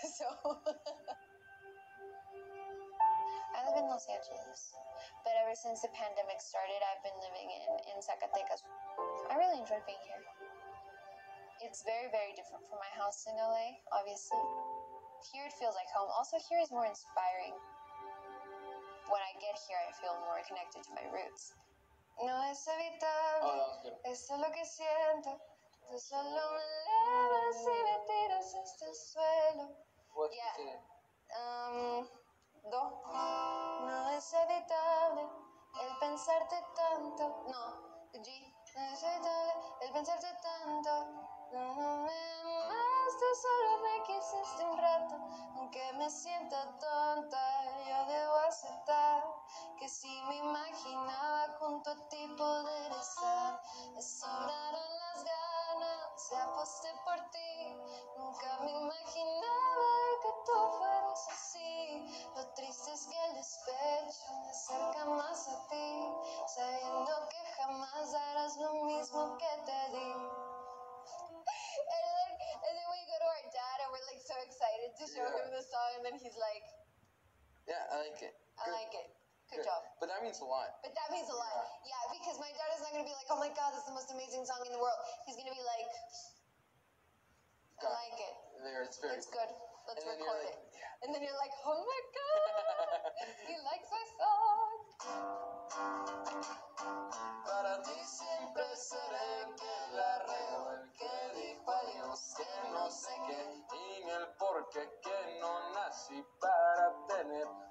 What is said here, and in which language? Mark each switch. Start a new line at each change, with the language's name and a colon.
English: So I live in Los Angeles, but ever since the pandemic started, I've been living in Zacatecas. I really enjoyed being here. It's very, very different from my house in LA, obviously. Here it feels like home. Also, here is more inspiring. When I get here, I feel more connected to my roots.
Spanish: No es evitable, eso es lo que siento. Tú solo me elevas y me tiras hasta el suelo.
English: What's Do.
Spanish: No es evitable el pensarte tanto. No, G. No es evitable el pensarte tanto. No me amaste, solo me quisiste un rato. Aunque me sienta tonta, yo debo aceptar que si me imaginaba junto a ti poder estar, me sobraron las ganas, aposté por ti. Nunca me imaginaba que tú fueras así. Lo triste es que el despecho me acerca más a ti, sabiendo que jamás darás lo mismo que te di.
English: And then we go to our dad and we're like so excited to show him the song and then he's like, yeah, I like it. I like it. Good job. But that means a lot. But that means a lot. Yeah, because my dad is not going to be like, oh my God, this is the most amazing song in the world. He's going to be like, I like it. It's good. Let's record it. Yeah. And then you're like, oh my God, he likes my song.
Spanish: Para ti siempre seré el que la regó, el que dijo adiós, que no sé qué, y el porqué que no nací para tener